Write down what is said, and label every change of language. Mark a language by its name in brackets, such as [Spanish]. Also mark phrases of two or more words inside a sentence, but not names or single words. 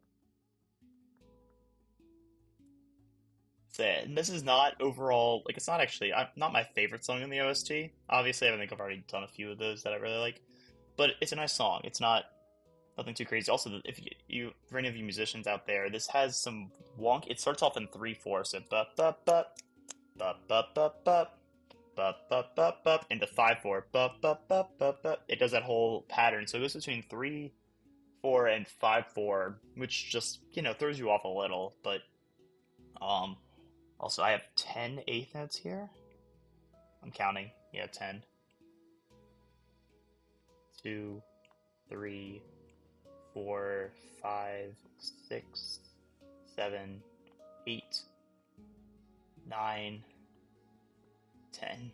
[English] And this is not overall, like, it's not actually not my favorite song in the OST. Obviously, I think I've already done a few of those that I really like, but it's a nice song. It's nothing too crazy. Also, if for any of you musicians out there, this has some wonk. It starts off in 3/4, so ba ba ba ba ba ba ba ba ba ba ba into 5/4 ba ba ba ba ba. It does that whole pattern, so it goes between 3/4 and 5/4, which just throws you off a little, but also, I have 10 eighth notes here. I'm counting. Yeah, 10. 2, 3, 4, 5, 6, 7, 8, 9, 10.